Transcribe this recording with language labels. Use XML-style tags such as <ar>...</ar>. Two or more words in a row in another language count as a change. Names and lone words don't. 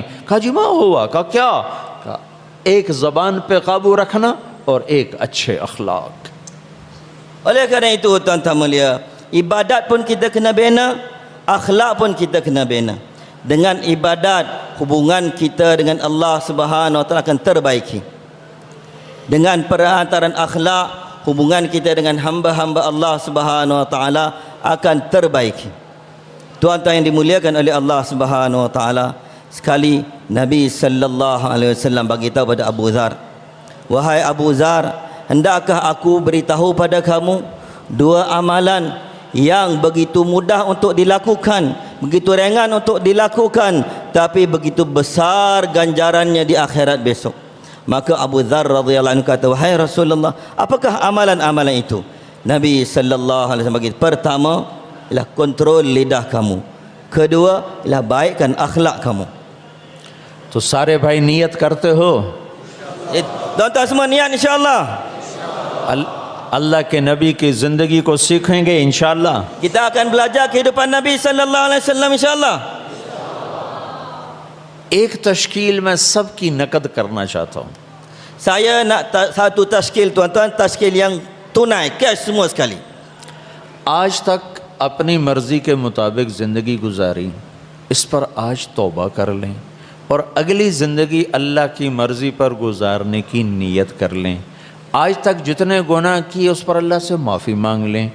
<ur>کہا جی ماں ہوا؟ کہا کیا? کہا ایک زبان پہ قابو رکھنا اور ایک اچھے اخلاق.</ur> <ms>Oleh kerana itu tuan-tuan mulia, ibadat pun kita kena bina, akhlak pun kita kena bina. Dengan ibadat, hubungan kita dengan Allah</ms> <ar>سبحانه وتعالى</ar> <ms>akan terbaiki. Dengan perantaran akhlak, hubungan kita dengan hamba-hamba Allah</ms> <ar>سبحانه وتعالى</ar> <ms>akan terbaiki. Tuan-tuan yang dimuliakan oleh Allah</ms> <ar>سبحانه وتعالى,</ar> <ms>sekali Nabi</ms> <ar>صلى الله عليه وسلم</ar> <ms>bagi tahu pada Abu Dzar, wahai Abu Dzar, hendakkah aku beritahu pada kamu dua amalan yang begitu mudah untuk dilakukan, begitu ringan untuk dilakukan, tapi begitu besar ganjarannya di akhirat besok. Maka Abu Dzar</ms> <ar>رضي الله عنه</ar> <ms>kata, wahai Rasulullah, apakah amalan-amalan itu? Nabi</ms> <ar>صلى الله عليه وسلم</ar> <ms>bagi, pertama ialah kontrol lidah kamu, kedua ialah baikkan akhlak kamu.</ms> <ur>تو سارے بھائی نیت کرتے ہو?</ur> <ms>Tuan-tuan semua niat insya-Allah.</ms> <ur>اللہ کے نبی کی زندگی کو سیکھیں گے ان شاء اللہ.</ur> <ms>Kita akan belajar kehidupan Nabi</ms> <ar>صلى الله عليه وسلم</ar> <ms>insya-Allah.</ms> <ur>ایک تشکیل میں سب کی نقد کرنا چاہتا ہوں.</ur> <ms>Saya nak satu tashkil tuan-tuan, tashkil yang tunai, cash semua sekali.</ms> <ur>آج تک اپنی مرضی کے مطابق زندگی گزاری، اس پر آج توبہ کر لیں اور اگلی زندگی اللہ کی مرضی پر گزارنے کی نیت کر لیں. آج تک جتنے گناہ کیے اس پر اللہ سے معافی مانگ لیں.</ur>